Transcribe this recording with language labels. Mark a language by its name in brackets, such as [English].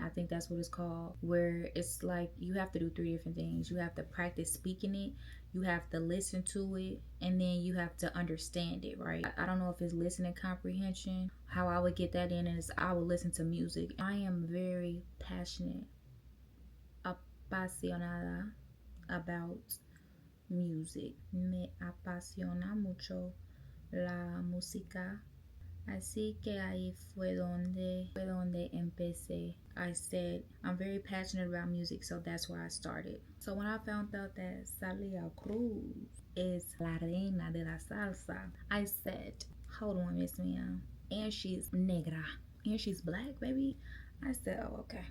[English] I think that's what it's called, where it's like you have to do 3 different things. You have to practice speaking it, you have to listen to it, and then you have to understand it, right? I don't know if it's listening comprehension. How I would get that in is I would listen to music. I am very passionate, apasionada about music. [Spanish] Me apasiona mucho la música. Así que ahí fue donde empecé. [English] I said, I'm very passionate about music, so that's where I started. So when I found out that Celia Cruz is [Spanish] la reina de la salsa, [English] I said, hold on, Miss Mia. And she's negra. And she's black, baby. I said, oh, okay.